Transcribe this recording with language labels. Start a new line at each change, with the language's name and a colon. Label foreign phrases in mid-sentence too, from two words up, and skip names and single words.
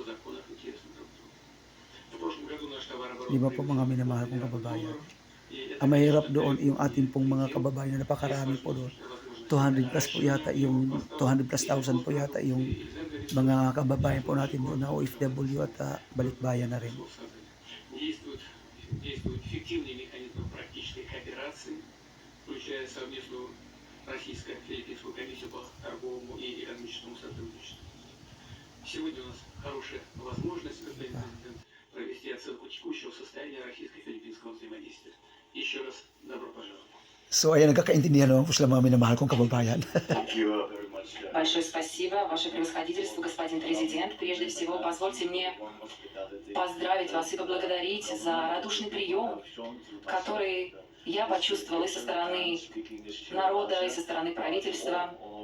Filipino: Di ba po mga minamahal kong kababayan? Ang mahirap doon yung ating pong mga kababayan na napakarami po doon. 200 plus po yata yung 200
English: plus thousand
Filipino: po yata yung mga kababayan po natin doon na OFW at balikbayan na rin.
Russian: Действует эффективный механизм практической кооперации, включая совместную Российско-Филиппинскую комиссию по торговому и экономическому сотрудничеству. Сегодня у нас хорошая возможность, господин президент, провести оценку текущего состояния российско-филиппинского взаимодействия. Еще раз добро пожаловать.
Filipino: So ayan, nagkakaintindihan naman po sila mga minamahal kong kababayan.
Russian: Большое спасибо, Ваше Превосходительство, господин президент. Прежде всего, позвольте мне поздравить вас и поблагодарить за радушный прием, который я почувствовала и со стороны народа, и со стороны правительства.